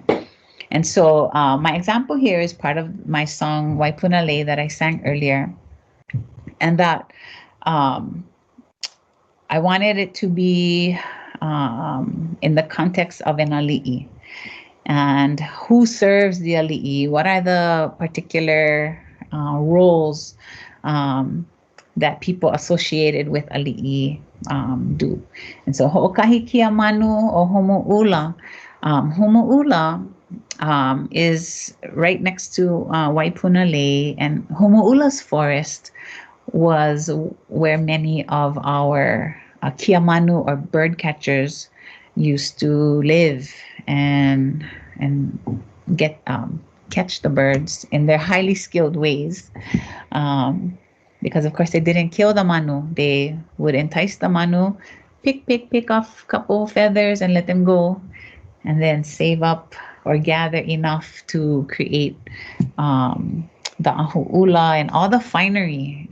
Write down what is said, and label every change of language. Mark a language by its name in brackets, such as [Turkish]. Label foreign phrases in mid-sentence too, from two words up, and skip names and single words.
[English] And so my example here is part of my song Waipunalei that I sang earlier, and that I wanted it to be in the context of an ali'i. And who serves the ali'i? What are the particular roles that people associated with ali'i do? And so [Hawaiian] ho'okahi kia manu o homo'ula. [English] Homo'ula is right next to Waipunalei, and Homo'ula's forest was where many of our [Hawaiian] kia manu [English] or bird catchers used to live and get catch the birds in their highly skilled ways, because of course they didn't kill the manu. They would entice the manu, pick off a couple of feathers and let them go, and then save up or gather enough to create the ahu'ula and all the finery.